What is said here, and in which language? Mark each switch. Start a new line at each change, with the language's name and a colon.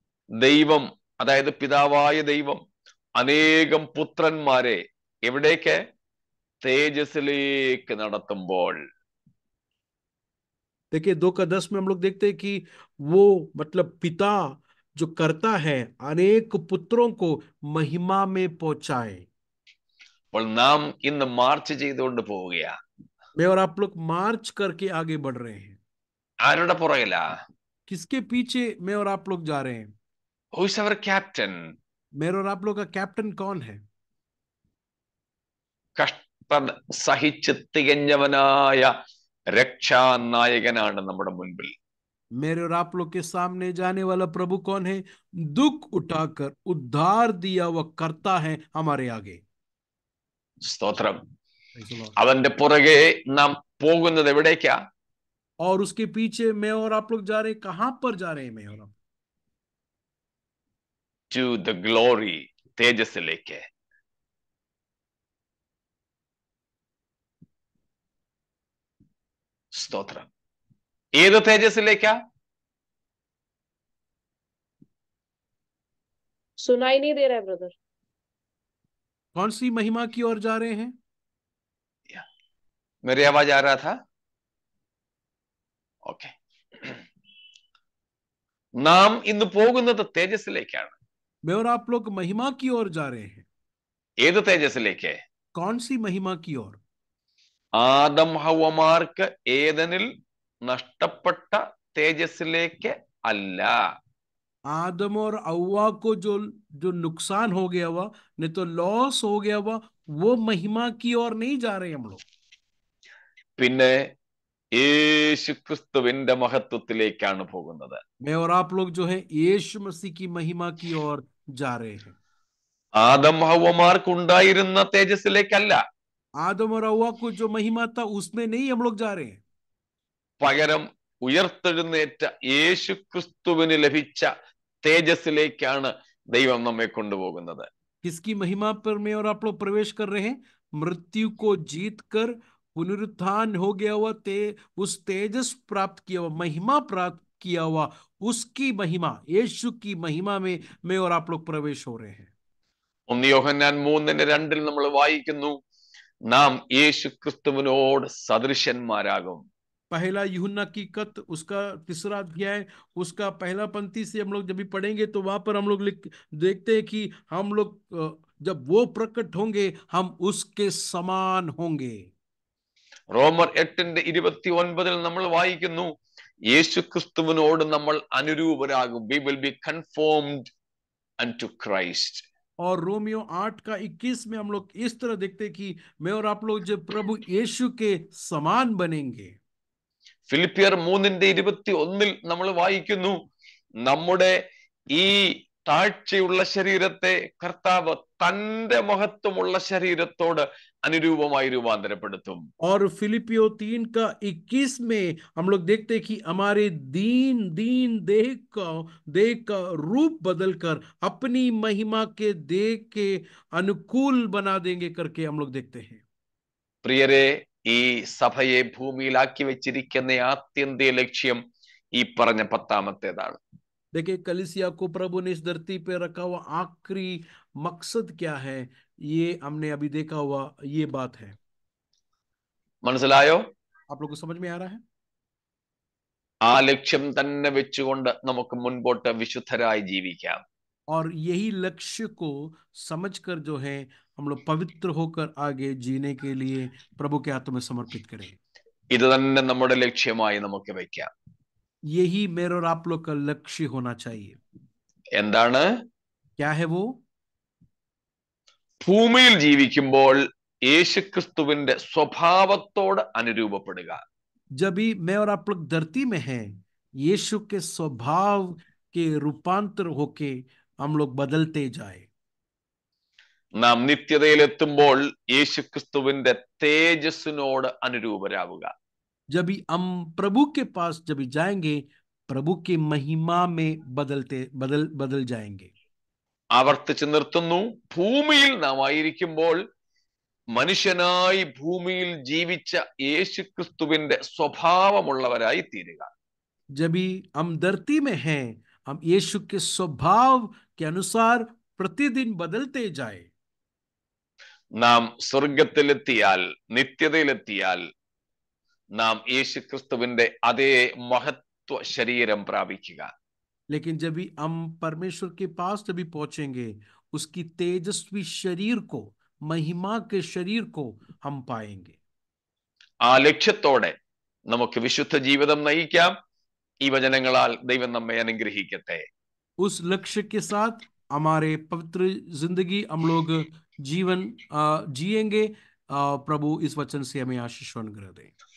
Malayalam: ദൈവം, അതായത് പിതാവായ ദൈവം അനേകം പുത്രന്മാരെ എവിടേക്ക്? തേജസ്സിലേക്ക് നടത്തുമ്പോൾ.
Hindi: देखिए 2:10 में हम लोग देखते हैं कि वो मतलब पिता जो करता है अनेक पुत्रों को महिमा में पहुंचाए.
Malayalam: അപ്പോൾ നാം ഇന്ന് മാർച്ച് ചെയ്തുകൊണ്ട് പോവുകയാ.
Hindi: मैं और आप लोग मार्च करके आगे बढ़ रहे हैं.
Malayalam: ആരുടെ പുറകിലാ?
Hindi: किसके पीछे मैं और आप लोग जा रहे हैं?
English: Who is our captain?
Hindi: मेरे और आप लोग का कैप्टन कौन है?
Malayalam: കഷ്ടത സഹിച്ച് തികഞ്ഞവനായ രക്ഷാനായകനാണ് നമ്മുടെ മുൻപിൽ.
Hindi: मेरे और आप लोग के सामने जाने वाला प्रभु कौन है? दुख उठाकर उद्धार दिया वह करता है हमारे आगे.
Malayalam: സ്തോത്രം.
English: Praise the Lord.
Malayalam: അവന്റെ പുറകെ നാം പോകുന്നത് എവിടേക്കാ?
Hindi: और उसके पीछे मैं और आप लोग जा रहे हैं. कहां पर जा रहे हैं मैं और आप?
English: To the glory,
Malayalam: തേജസ്സിലേക്ക്. സ്തോത്രം. ഏത് തേജസ്സിലേക്കാ?
Hindi: सुनाई नहीं दे रहा है ब्रदर. कौन सी महिमा की ओर जा रहे हैं? मेरी आवाज आ रहा था? ഓക്കെ.
Malayalam: നാം ഇന്ന് പോകുന്നത് തേജസ്സിലേക്കാണ്.
Hindi: मैं और आप लोग महिमा की ओर जा रहे हैं.
Malayalam: ഏത് തേജസ്സിലേക്ക്?
Hindi: कौन सी महिमा की ओर?
Malayalam: ആദം ഹവ്വമാർക്ക് ഏദനിൽ നഷ്ടപ്പെട്ട തേജസ്സിലേക്ക് അല്ല.
Hindi: आदम और हव्वा को जो जो नुकसान हो गया हुआ, नहीं तो लॉस हो गया हुआ, वो महिमा की ओर नहीं जा रहे हम लोग.
Malayalam: പിന്നെ യേശു ക്രിസ്തുവിന്റെ മഹത്വത്തിലേക്കാണ് പോകുന്നത്.
Hindi: मैं और आप लोग जो है यीशु मसीह की महिमा की ओर जा रहे हैं.
Malayalam: ആദം ഹവ്വമാർക്ക് ഉണ്ടായിരുന്ന തേജസ്സിലേക്കല്ല.
Hindi: आदम और हव्वा को जो महिमा था उसमें नहीं हम लोग जा रहे हैं.
Malayalam: പകരം ഉയർത്തെഴുന്നേറ്റ യേശു ക്രിസ്തുവിന് ലഭിച്ച തേജസ്സിലേക്കാണ് ദൈവം നമ്മെ കൊണ്ടുപോകുന്നത്.
Hindi: किसकी महिमा पर मैं और आप लोग प्रवेश कर रहे हैं? मृत्यु को जीत कर पुनरुत्थान हो गया हुआ उस तेजस प्राप्त किया हुआ, महिमा प्राप्त किया हुआ, उसकी महिमा, यीशु की महिमा में मैं और आप लोग प्रवेश हो रहे हैं.
Malayalam: 1 യോഹന്നാൻ 3:2 നമ്മൾ വായിക്കുന്നു, നാം യേശു ക്രിസ്തുവിനോട് സദൃശന്മാരാകും.
Hindi: पहला यूहन्ना की खत उसका 3 अध्याय उसका पहला पंक्ति से हम लोग जब भी पढ़ेंगे तो वहां पर हम लोग देखते हैं कि हम लोग जब वो प्रकट होंगे हम उसके समान होंगे.
Malayalam: റോമർ 8:29 നമ്മൾ വായിക്കുന്നു, യേശു ക്രിസ്തുവിനോട് നമ്മൾ അനുരൂപരാകും.
English: We will be conformed unto Christ.
Hindi: और रोमियो 8:21 में हम लोग इस तरह देखते हैं कि मैं और आप लोग जब प्रभु यीशु के समान बनेंगे.
Malayalam: ഫിലിപ്പിയർ 3:21 നമ്മൾ വായിക്കുന്നു, നമ്മുടെ ഈ താഴ്ചയുള്ള ശരീരത്തെ കർത്താവ് തന്റെ മഹത്വമുള്ള ശരീരത്തോട് അനുരൂപമായി രൂപാന്തരപ്പെടുത്തും.
Hindi: और फिलिपियो 3:21 में हम लोग देखते हैं कि हमारे दीन दीन देह का रूप बदलकर अपनी महिमा के देह के अनुकूल बना देंगे करके हम लोग देखते हैं.
Malayalam: പ്രിയരെ, ഈ സഭയെ ഭൂമിയിലാക്കി വെച്ചിരിക്കുന്ന ആത്യന്തിക ലക്ഷ്യം ഈ പറഞ്ഞ 10ാമത്തേതാണ്.
Hindi: देखिए, कलीसिया को प्रभु ने इस धरती पे रखा हुआ आखिरी मकसद क्या है, ये हमने अभी देखा हुआ ये बात है.
Malayalam: മനസ്സിലായോ?
Hindi: आप लोग को समझ में आ रहा है?
Malayalam: ആ ലക്ഷ്യം തന്നെ വെച്ചുകൊണ്ട് നമുക്ക് മുൻപോട്ട് വിശുദ്ധരായി ജീവിക്കാം.
Hindi: और यही लक्ष्य को समझकर जो है हम लोग पवित्र होकर आगे जीने के लिए प्रभु के हाथों में समर्पित करें.
Malayalam: ഇത് തന്നെ നമ്മുടെ ലക്ഷ്യമായി നമുക്ക് വെക്കാം.
Hindi: यही मेरे और आप लोग का लक्ष्य होना चाहिए.
Malayalam: എന്താണ്?
Hindi: क्या है वो?
Malayalam: ഭൂമിയിൽ ജീവിക്കുമ്പോൾ യേശുക്രിസ്തുവിന്റെ സ്വഭാവത്തോട് അനുരൂപപ്പെടുക.
Hindi: जब भी मैं और आप लोग धरती में हैं, यीशु के स्वभाव के रूपांतर होके हम लोग बदलते जाए.
Malayalam: നാം നിത്യതയിലെത്തുമ്പോൾ യേശുക്രിസ്തുവിന്റെ തേജസ്സിനോട് അനുരൂപരാവുക.
Hindi: जब भी हम प्रभु के पास जब भी जाएंगे, प्रभु की महिमा में बदल जाएंगे.
Malayalam: ആവർത്തിച്ച് നിർത്തുന്നു. ഭൂമിയിൽ നാം ആയിരിക്കുമ്പോൾ മനുഷ്യനായി ഭൂമിയിൽ ജീവിച്ച യേശുക്രിസ്തുവിന്റെ സ്വഭാവമുള്ളവരായി തീരുക.
Hindi: जब भी हम धरती में हैं, हम यीशु के स्वभाव के अनुसार प्रतिदिन बदलते जाए.
Malayalam: നാം സ്വർഗത്തിലെത്തിയാൽ, നിത്യതയിലെത്തിയാൽ നാം യേശുക്രിസ്തുവിന്റെ അതേ മഹത്വ ശരീരം പ്രാപിക്കുക.
Hindi: लेकिन जब भी हम परमेश्वर के पास जब भी पहुंचेंगे, उसकी तेजस्वी शरीर को, महिमा के शरीर को हम पाएंगे.
Malayalam: ആ ലക്ഷ്യത്തോടെ നമുക്ക് വിശുദ്ധ ജീവിതം നയിക്കാം. ഈ വചനങ്ങളാൽ ദൈവം നമ്മെ അനുഗ്രഹിക്കട്ടെ.
Hindi: उस लक्ष्य के साथ हमारे पवित्र जिंदगी हम लोग जीवन जिएंगे. प्रभु इस वचन से हमें आशीष अनुग्रह दे.